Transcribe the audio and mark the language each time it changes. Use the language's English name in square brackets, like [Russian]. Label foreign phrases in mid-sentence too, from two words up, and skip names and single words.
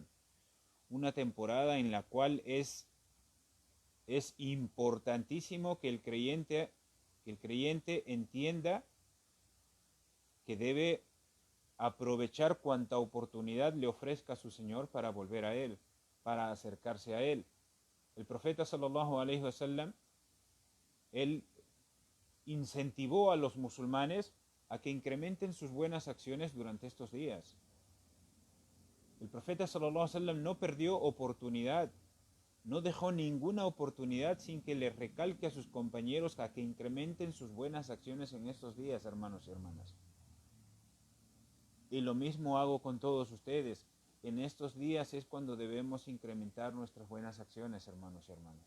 [Spanish] Una temporada en la cual es importantísimo que el creyente entienda que debe aprovechar cuanta oportunidad le ofrezca a su Señor para volver a Él, para acercarse a Él. El profeta [Arabic] صلى الله عليه وسلم, [Spanish] él incentivó a los musulmanes a que incrementen sus buenas acciones durante estos días. El profeta [Arabic] صلى الله عليه وسلم [Spanish] no perdió oportunidad, no dejó ninguna oportunidad sin que le recalque a sus compañeros a que incrementen sus buenas acciones en estos días, hermanos y hermanas. Y lo mismo hago con todos ustedes. En estos días es cuando debemos incrementar nuestras buenas acciones, hermanos y hermanas.